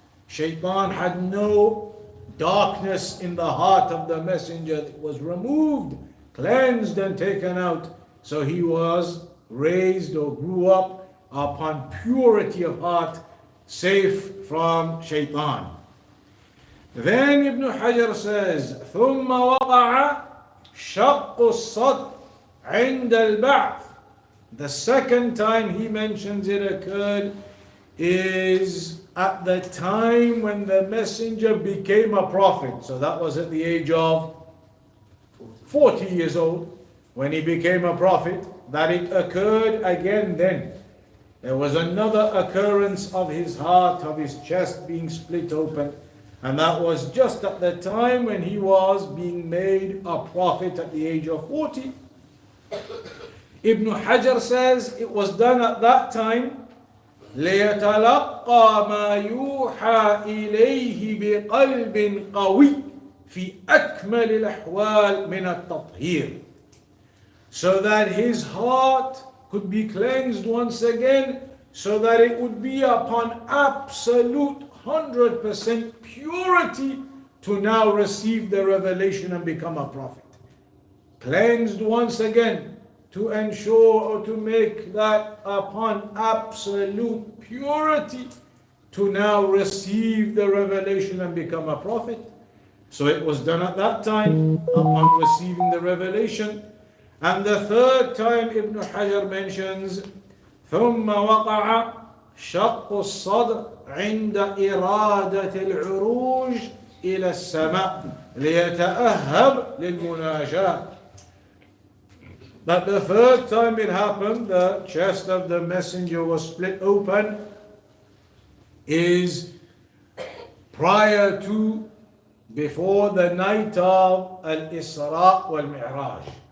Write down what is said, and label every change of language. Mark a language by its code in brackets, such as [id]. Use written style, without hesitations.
[en] Shaitan had no darkness in the heart of the messenger. It was removed, cleansed and taken out. So he was raised or grew up upon purity of heart, safe from shaitan. Then Ibn Hajar says, [ar] ثُمَّ وَقَعَ شَقُّ الصَّدْرِ عِنْدَ الْبَعْثِ. [en] The second time he mentions it occurred is at the time when the messenger became a prophet. So that was at the age of 40 years old when he became a prophet. That it occurred again then. There was another occurrence of his heart, of his chest being split open. And that was just at the time when he was being made a prophet at the age of 40. Ibn Hajar says it was done at that time [ar] لِيَتَلَقَّى مَا يُوحَى إِلَيْهِ بِقَلْبٍ قَوِيٍّ فِي أَكْمَلِ الْأَحْوَالِ مِنَ التَّطْهِيرِ. [en] So that his heart could be cleansed once again, so that it would be upon absolute 100% purity to now receive the revelation and become a prophet. Cleansed once again to ensure or to make that upon absolute purity to now receive the revelation and become a prophet. So it was done at that time upon receiving the revelation. And the third time Ibn Hajar mentions [ar] ثُمَّ وَقَعَ شَقُّ الصَّدْرِ عند إرادة العروج إلى السماء ليتأهب للمناجاة. [en] That the third time it happened, the chest of the messenger was split open, is prior to, before the night of Al-Isra wal-Mi'raj.